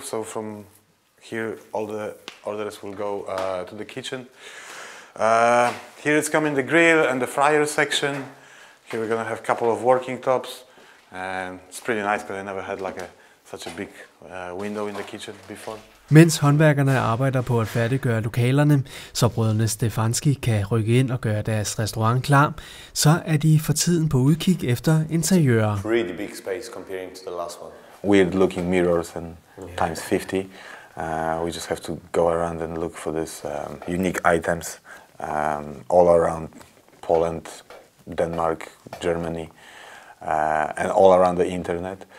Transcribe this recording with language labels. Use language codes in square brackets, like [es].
[en] So from here, all the orders will go to the kitchen. Here it's coming the grill and the fryer section. Here we're gonna have a couple of working tops, and it's pretty nice because I never had like such a big window in the kitchen before. [da] Mens håndværkerne arbejder på at færdiggøre lokalerne, så brødrene Stefanski kan rykke ind og gøre deres restaurant klar, så er de for tiden på udkig efter interiører. [en] Really big space comparing to the last one. Weird looking mirrors and times 50. We just have to go around and look for this unique items all around Poland, Denmark, Germany, and all around the internet.